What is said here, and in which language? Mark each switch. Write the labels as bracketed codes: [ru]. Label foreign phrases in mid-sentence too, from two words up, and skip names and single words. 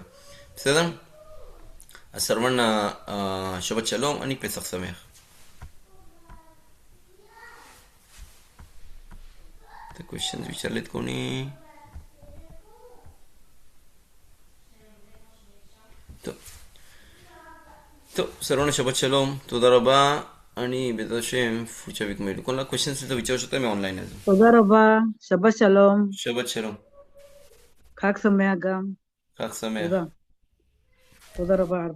[mr] सदन सर्वांना [he] שבת שלום [mr] आणि [he] פסח שמח. [mr] क्वेश्चन विचारलेत कोणी सर्वांना [he] שבת שלום, תודה רבה, [mr] आणि [he] בעזרת השם [mr] पुढच्या वीक मध्ये कोणाला क्वेश्चन असेल तर विचारू शकता, मी ऑनलाईन आहे. [he] תודה רבה, שבת שלום, שבת שלום, חג שמח גם. חג שמח. תודה. תודה רבה הרבה.